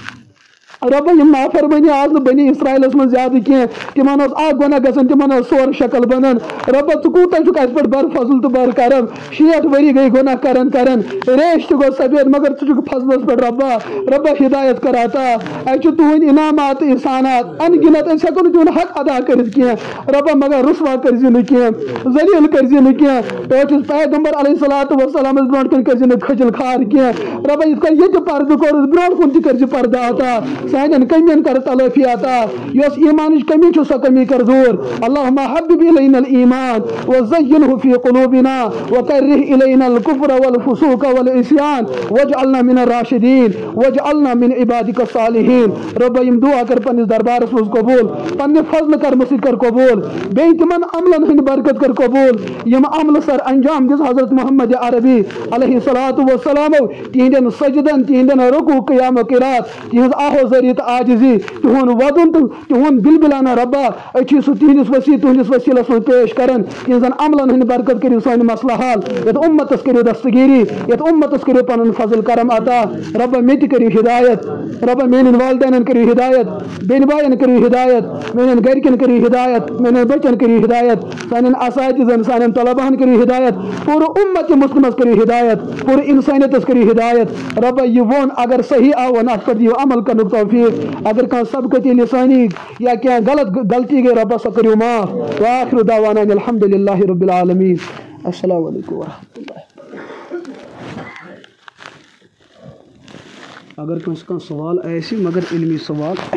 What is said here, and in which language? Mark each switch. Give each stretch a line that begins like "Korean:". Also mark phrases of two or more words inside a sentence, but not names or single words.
Kashmiri: ربا یِم نافرمٲنی آز نہٕ بنی اسرائیلس منٛز زیادٕ کینٛہہ تِمن اوس اکھ گۄناہ گژھان تِمن ٲس ژور شکل بنان ربا ژٕ کوٗتاہ چھُکھ اَسہِ پٮ۪ٹھ بر فضل تہٕ بر کرم 60 ؤری گٔے گۄناہ کرن ریش تہِ گوٚو سفید مگر ژٕ چھُکھ فضلس پٮ۪ٹھ ربا ہدایت کر عطا اَسہِ چھِ تُہنٛدۍ انعامات تہٕ احسانات ان گنت أسۍ ہٮ۪کو نہٕ تِہُنٛد حق ادا کٔرِتھ کینٛہہ ربا مگر رُسوا کٔرزِ نہٕ کینٛہہ ذلیٖل کٔرزِ نہٕ کینٛہہ تۄہہِ چھُس پیغمبر علیہ الصلوۃ والسلامس برونٛٹھ کُن کٔرزِ نہٕ کھٔجل کھار کینٛہہ ربا یِتھ کٔنۍ ییٚتہِ پردٕ کوٚرُس برونٛٹھ کُن تہِ کٔرزِ پردٕ عطا سانٮ۪ن کٔمین کر تلافی عطا یۄس ایمانٕچ کمی چھِ سۄ کمی کر دوٗر
Arabic: اللہُمہ حبب الینا الایمان وزینہ فی قلوبنا وکرہ الینا الکفر والفسوق والعصیان واجعلنا من الراشدین واجعلنا من عبادک الصالحین
Kashmiri: ربا یِم دعا کر پننس دربارس منٛز قبوٗل پننہِ فضلہٕ کرمہٕ سۭتۍ کر قبوٗل بیٚیہِ تِمن عملن ہٕنٛدۍ برکت کر قبوٗل یِم عملہٕ سر انجام دِژ حضرت محمد عربی علیہ الصلوۃ والسلامو تِہنٛدٮ۪ن سجدن تِہنٛدٮ۪ن رکوع قیام و قرات تِہنٛز آہوزٲری کمزوری تو عاجزی تہن ودن تو تہن بلبلانہ ربا اچھی سہ تہندس وسیع تہندس وسیلس من پیش کران کہ زن عملن ہند برکت کرو سان مسئلہ حال یت امتس کرو دستگیری یت امتس کرو پن فضل کرم عطا ربا مے تہ کرو ہدایت ربا میان والدین کرو ہدایت بین بائن کرو ہدایت میان گرکن کرو ہدایت میان بچن کرو ہدایت سان اساتذن سان طلبہن کرو ہدایت پورے امت مسلمس کرو ہدایت پورے انسانیتس کرو ہدایت ربا یہ وون اگر صحیح آون ات پر دیو عمل کرن توفیق اگر کان سبقتی لسانی یا کیا غلطی گئی ربا سا کرو معاف
Arabic: واخر دعوانا الحمدللہ رب العالمین السلام علیکم ورحمۃ اللہ.
Kashmiri: اگر کنس کان سوال ایسی مگر علمی سوال